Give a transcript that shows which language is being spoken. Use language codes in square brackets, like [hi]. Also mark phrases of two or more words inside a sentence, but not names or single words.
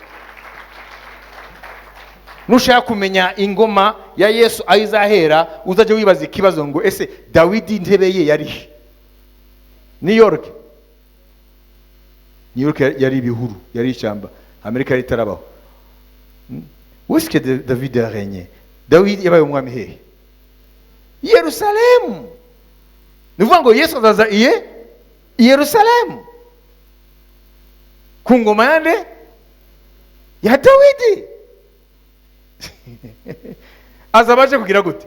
[rw] Nushaka kumenya ingoma ya Yesu ayizahera, uzajya wibaza ikibazo ngo ese Dawidi intebe ye yari he? New York yari ibihuru, yari ishyamba. Amerika yari itarabaho. [fr] Où est-ce que David a régné? [rw] David yabaye umwami hehe? Yerusalemu. Ni ukuvuga ngo Yesu azaza i Yerusalemu ku ngoma yande ya Dawidi. aza baje kugira gute?